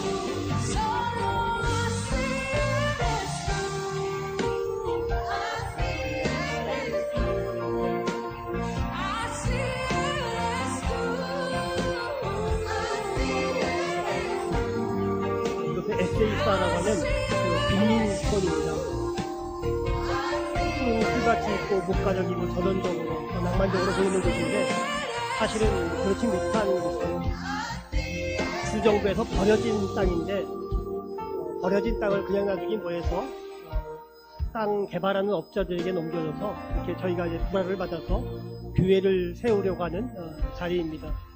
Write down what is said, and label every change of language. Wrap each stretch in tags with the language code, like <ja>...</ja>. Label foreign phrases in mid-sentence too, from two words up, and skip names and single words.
<es>Solo así eres tú. Así eres tú. Así eres tú. Así eres tú.</es> <ko>이곳에 에세이사라고 하는 그 빈민촌입니다. 풀같이 있고 목가적이고 전원적으로 낭만적으로 보이는 곳인데 사실은 그렇지 못한 곳이에요. 주정부에서 버려진 땅인데 버려진 땅을 그냥 놔두기 뭐해서 땅 개발하는 업자들에게 넘겨줘서 이렇게 저희가 이제 불화를 받아서 교회를 세우려고 하는 자리입니다.</ko>